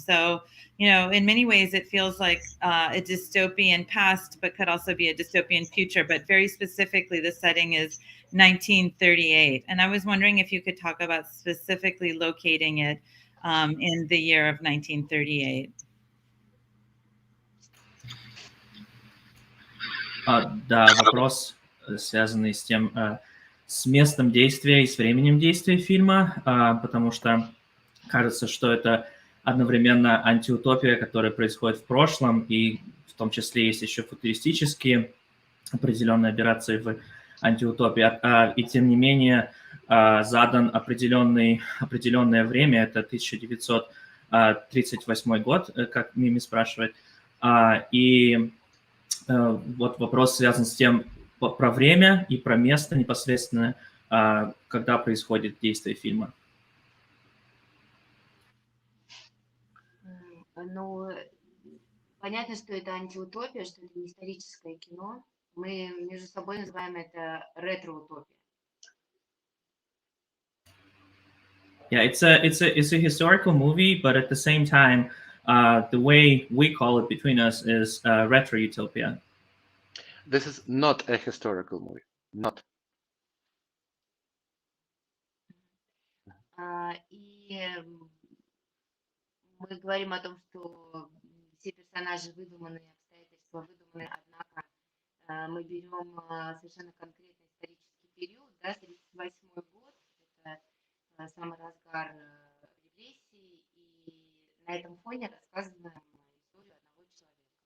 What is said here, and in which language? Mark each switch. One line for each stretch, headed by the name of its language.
English: So, you know, in many ways, it feels like a dystopian past, but could also be a dystopian future. But very specifically, the setting is 1938. And I was wondering if you could talk about specifically locating it in the year of 1938.
Russian: Да, вопрос, связанный с тем, с местом действия и с временем действия фильма, потому что кажется, что это одновременно антиутопия, которая происходит в прошлом, и в том числе есть еще футуристические определенные операции в антиутопии, и тем не менее задан определенное время, это 1938 год, как Мими спрашивает, и вот вопрос связан с тем, про время и про место непосредственно, когда происходит действие фильма. Ну, понятно, что это антиутопия, что это не историческое кино. Мы между собой называем это ретроутопия.
English: Yeah, it's a historical movie, but at the same time, the way we call it between us is retro-utopia. This is not a historical movie. Not.
Russian: И мы говорим о том, что все персонажи выдуманы, обстоятельства выдуманы, однако мы берем совершенно конкретный исторический период, да, 1938 год, это самый разгар репрессий, и на этом фоне рассказываем историю одного человека.